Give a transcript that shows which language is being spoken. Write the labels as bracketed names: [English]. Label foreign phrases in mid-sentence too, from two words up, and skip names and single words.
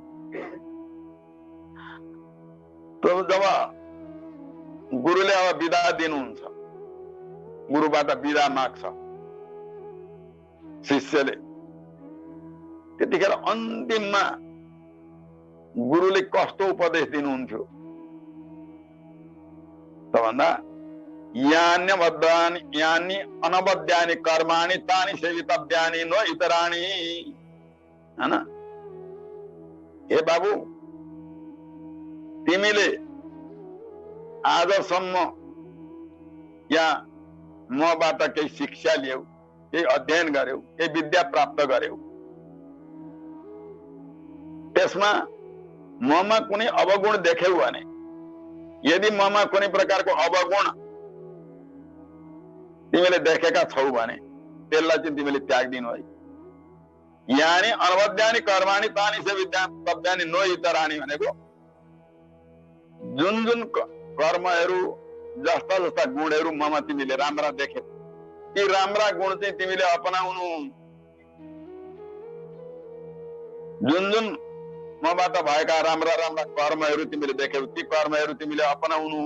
[Nepali] तब जब गुरुले अब बिदा दिनुहुन्छ, गुरुबाट बिदा माग्छ शिष्यले, त्यतिखेर अन्तिममा गुरुले कस्तो उपदेश दिनुहुन्थ्यो त भन्दा [Sanskrit] यानि अनबद्धानि कर्माणि तानि सेवितव्यानि न इतराणि, [Nepali] हैन? हे बाबु, तिमीले आजसम्म या मबाट केही शिक्षा लियौ, केही अध्ययन गर्यौ, केही विद्या प्राप्त गर्यौ, त्यसमा ममा कुनै अवगुण देख्यौ भने, यदि ममा कुनै प्रकारको अवगुण तिमीले देखेका छौ भने त्यसलाई चाहिँ तिमीले त्याग्दिनु है। [Sanskrit] यानि अनबद्धानि कर्माणि तानि सेवितव्यानि न इतराणि [Nepali] भनेको जुन जुन कर्महरू, जस्ता जस्ता गुणहरू ममा तिमीले राम्रा देखे, ती राम्रा गुण चाहिँ तिमीले अपनाउनु। जुन जुन मबाट भएका राम्रा राम्रा कर्महरू तिमीले देख्यौ, ती कर्महरू तिमीले अपनाउनु।